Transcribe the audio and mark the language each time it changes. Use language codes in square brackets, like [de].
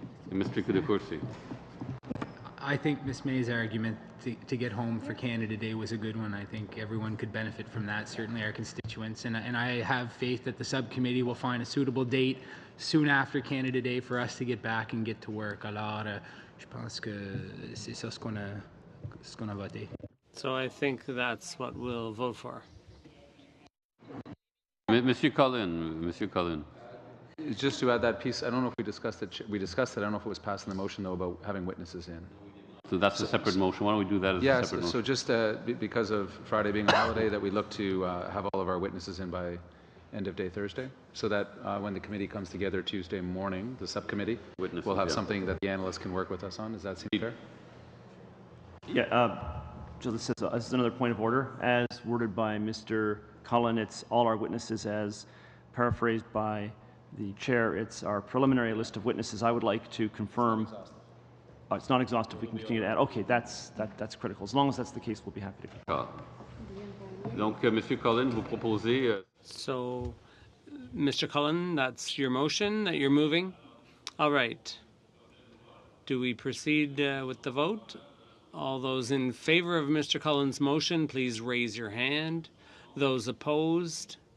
[en] Mr. Kudakursi. I think Ms. May's argument to get home for Canada Day was a good one. I think everyone could benefit from that, certainly our constituents. And I have faith that the subcommittee will find a suitable date soon after Canada Day for us to get back and get to work. [fr] Alors, je pense que c'est ça ce qu'on a voté. [en] So I think that's what we'll vote for. [fr] Monsieur Cullen. [en] Just to add that piece, I don't know if we discussed it. We discussed it. I don't know if it was passed in the motion, though, about having witnesses in. So that's a separate motion. Why don't we do that as a separate motion? So just because of Friday being a holiday, that we look to have all of our witnesses in by end of day Thursday, so that when the committee comes together Tuesday morning, the subcommittee, we'll have something that the analysts can work with us on. Does that seem fair? Yeah. So this is another point of order. As worded by Mr. Cullen, it's all our witnesses. As paraphrased by the chair, it's our preliminary list of witnesses. I would like to confirm. It's not exhaustive. We can continue to add. Okay, that's critical. As long as that's the case, we'll be happy to. [fr] Donc, Monsieur Cullen, vous proposez. [en] So, Mr. Cullen, that's your motion that you're moving. All right. Do we proceed with the vote? All those in favor of Mr. Cullen's motion, please raise your hand. Those opposed?